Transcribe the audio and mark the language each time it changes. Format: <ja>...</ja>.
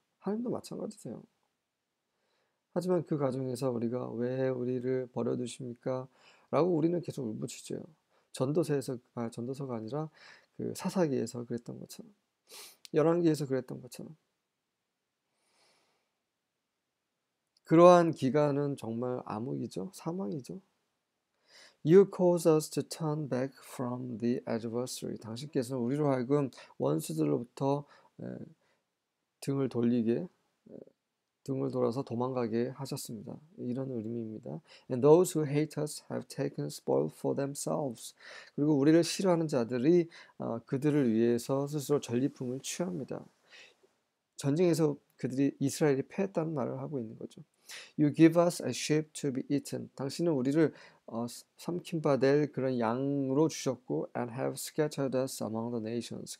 <ko>하나님도 마찬가지세요. 하지만 그 과정에서 우리가 왜 우리를 버려두십니까? 라고 우리는 계속 울부짖어요. 전도서가 아니라 그 사사기에서 그랬던 것처럼, 열왕기에서 그랬던 것처럼. 그러한 기간은 정말 암흑이죠. 사망이죠.</ko> <en>You cause us to turn back from the adversary.</en> <ko>당신께서는 우리로 하여금 원수들로부터 등을 돌아서 도망가게 하셨습니다. 이런 의미입니다.</ko> <en>And those who hate us have taken spoil for themselves.</en> <ko>그리고 우리를 싫어하는 자들이 그들을 위해서 스스로 전리품을 취합니다. 전쟁에서 그들이 이스라엘이 패했다는 말을 하고 있는 거죠.</ko> <en>You give us a sheep to be eaten.</en> <ko>당신은 우리를 삼킴바 될 그런 양으로 주셨고</ko> <en>and have scattered us among the nations.</en>